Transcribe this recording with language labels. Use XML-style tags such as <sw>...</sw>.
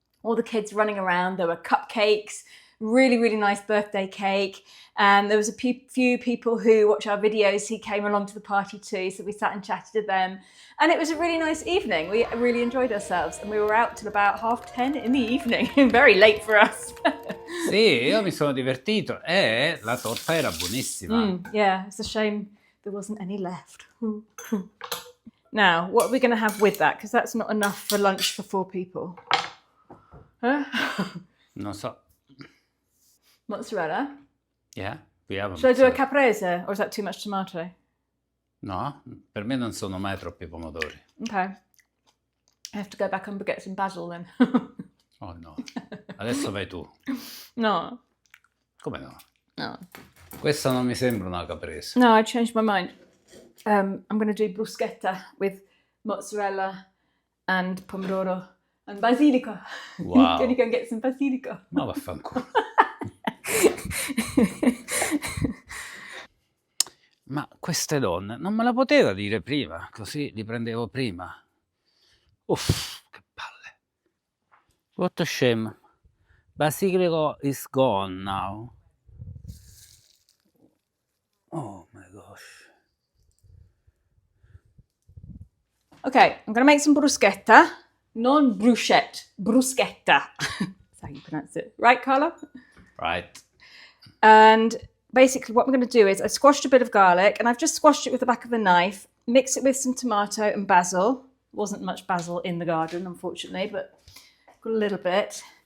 <en>All the kids running around. There were cupcakes, really, really nice birthday cake. And there was a few people who watch our videos who came along to the party too. So we sat and chatted to them. And it was a really nice evening. We really enjoyed ourselves. And we were out till about 10:30 in the evening. Very late for us.</en> <it>Sì, io mi sono divertito e la torta era buonissima.</it> <en>Yeah, it's a shame there wasn't any left. Now, what are we going to have with that? Because that's not enough for lunch for 4 people. Huh?</en> <it>Non so. Mozzarella?</it> <en>Yeah, we have Should I do a caprese, or is that too much tomato?</en> <it>No, per me non sono mai troppi pomodori.</it> <en>Okay. I have to go back and get some basil then.</en> <it>Oh no, adesso vai tu. No. Come no? No. Questa non mi sembra una caprese.</it> <en>No, I changed my mind. I'm going to do bruschetta with mozzarella and pomodoro and basilico. Wow. Gonna go and get some basilico.</en> <it>Ma vaffanculo. Ma queste donne non me la poteva dire prima, così li prendevo prima. Uff, che palle.</it> <en>What a shame. Basilico is gone now. Oh my gosh. Okay, I'm going to make some bruschetta.</en> <it>Non bruschetta, bruschetta.</it> <en>That's how you pronounce it. Right, Carlo? Right. And basically what I'm going to do is I squashed a bit of garlic, and I've just squashed it with the back of the knife, mix it with some tomato and basil. Wasn't much basil in the garden, unfortunately, but got a little bit.</en>